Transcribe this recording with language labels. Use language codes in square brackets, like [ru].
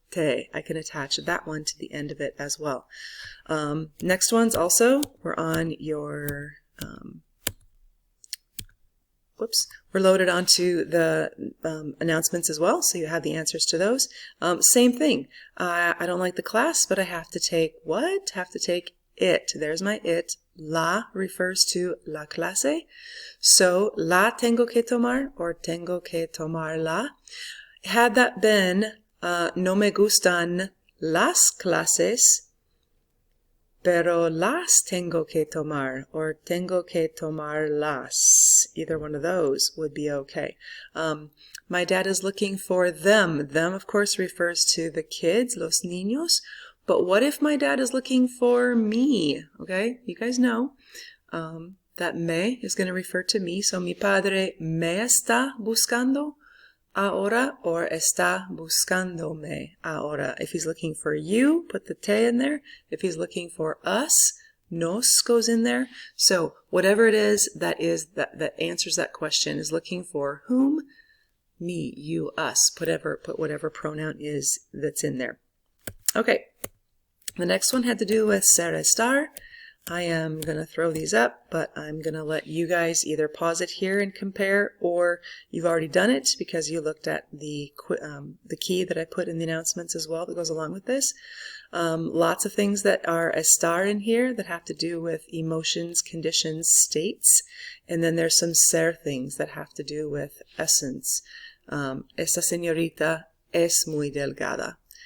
[en] I can attach that one to the end of it as well. Next ones also, we're on your, we're loaded onto the announcements as well, so you have the answers to those. Same thing. I don't like the class, but I have to take what? Have to take it. There's my it. La refers to la clase. [es] So, la tengo que tomar, or tengo que tomarla. [en] Had that been [es] no me gustan las clases, pero las tengo que tomar, or tengo que tomarlas. [en] Either one of those would be okay. My dad is looking for them. Them, of course, refers to the kids, los niños. But what if my dad is looking for me? Okay, you guys know that me is going to refer to me. [es] So mi padre me está buscando ahora, or está buscándome ahora. [en] If he's looking for you, put the te in there. If he's looking for us, nos goes in there. So whatever it is that answers that question is looking for whom? Me, you, us. Put whatever pronoun is that's in there. Okay. The next one had to do with ser estar. I am going to throw these up, but I'm going to let you guys either pause it here and compare, or you've already done it because you looked at the key that I put in the announcements as well that goes along with this. Lots of things that are estar in here that have to do with emotions, conditions, states, and then there's some ser things that have to do with essence. [es] Esta señorita es muy delgada.